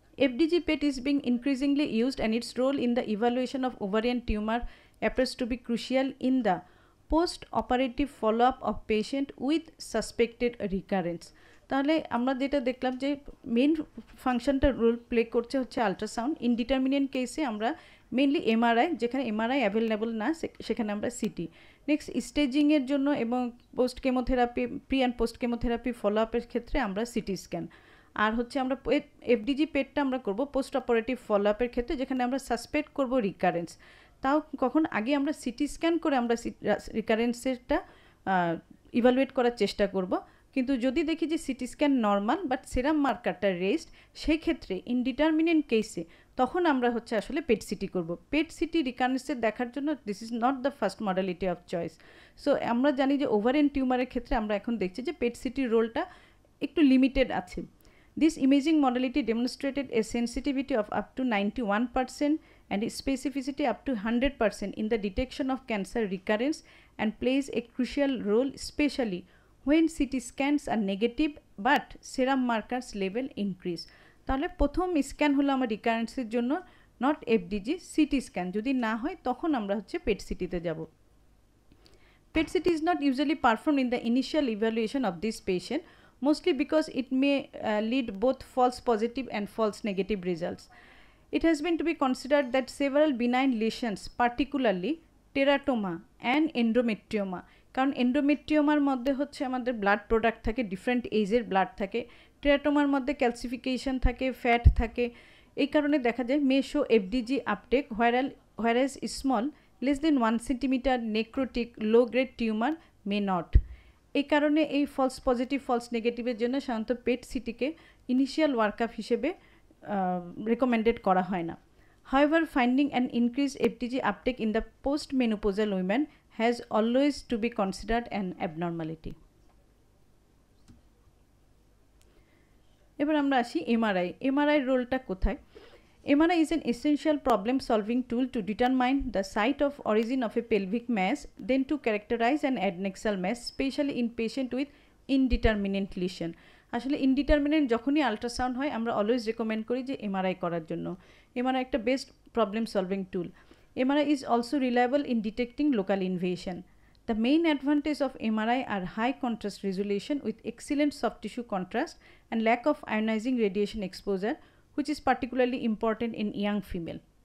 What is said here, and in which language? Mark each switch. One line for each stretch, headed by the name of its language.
English: FDG PET is being increasingly used and its role in the evaluation of ovarian tumor appears to be crucial in the post-operative follow-up of patient with suspected recurrence.
Bangla: তাহলে আমরা যেটা দেখলাম যে main ফাংশনটা role play করছে হচ্ছে ultrasound. Indeterminate কেসে আমরা মেইনলি এমআরআই, যেখানে এমআরআই অ্যাভেলেবল না সেখানে আমরা সিটি। নেক্সট স্টেজিংয়ের জন্য এবং post chemotherapy, pre and post chemotherapy follow আপের ক্ষেত্রে আমরা সিটি স্ক্যান। আর হচ্ছে আমরা এফডিজি পেটটা আমরা করব পোস্ট অপারেটিভ ফলো আপের ক্ষেত্রে, যেখানে আমরা সাসপেক্ট করব রিকারেন্স। তাও কখন আগে আমরা সিটি স্ক্যান করে আমরা রিকারেন্সেরটা ইভালুয়েট করার চেষ্টা করব, কিন্তু যদি দেখি যে CT scan normal but serum মার্কারটা raised, সেই ক্ষেত্রে ইনডিটারমিনেন্ট কেসে তখন আমরা আসলে পেট সিটি করব।
English: PET CT
Bangla: রিকারেন্সের দেখার জন্য
English: This is not the first modality of choice.
Bangla: So আমরা জানি যে ওভারিয়ান টিউমারের ক্ষেত্রে আমরা এখন দেখছি যে পেট সিটির রোলটা একটু লিমিটেড আছে।
English: This imaging modality demonstrated a sensitivity of up to 91% and a specificity up to 100% in the detection of cancer recurrence and plays a crucial role especially when CT scans are negative but serum markers level increase.
Bangla: তাহলে প্রথম scan হলো আমার রিকারেন্সের জন্য, not এফডিজি, CT scan. যদি না হয় তখন আমরা পেট সিটিতে যাব।
English: PET CT is not usually performed in the initial evaluation of this patient, mostly because it may lead both false positive and false negative results. It has been to be considered that several benign lesions, particularly teratoma and endometrioma,
Bangla: কারণ এন্ডোমেট্রিওমার মধ্যে আমাদের blood product থাকে, different এজের blood থাকে, টেরাটোমার মধ্যে calcification থাকে, fat থাকে, এই কারণে দেখা যায়
English: May show FDG uptake whereas small less than 1 centimeter necrotic low grade tumor may not.
Bangla: এই কারণে এই ফলস পজিটিভ ফলস নেগেটিভের জন্য সাধারণত পেট সিটিকে ইনিশিয়াল ওয়ার্কআপ হিসেবে রেকমেন্ডেড করা হয় না।
English: However, finding an increased FDG uptake in the post-menopausal women has always to be considered an abnormality.
Bangla: এবার আমরা আসি এমআরআই। এমআরআই রোলটা কোথায়?
English: MRI is an essential problem-solving tool to determine the site of origin of a pelvic mass, then to characterize an adnexal mass, especially in patient with indeterminate lesion.
Bangla: আসলে indeterminate যখনই ultrasound হয় আমরা always recommend করি যে MRI করার জন্য। MRI একটা best problem solving tool.
English: MRI is also reliable in detecting local invasion. The main advantage of MRI are high contrast resolution with excellent soft tissue contrast and lack of ionizing radiation exposure, which is particularly important in young female.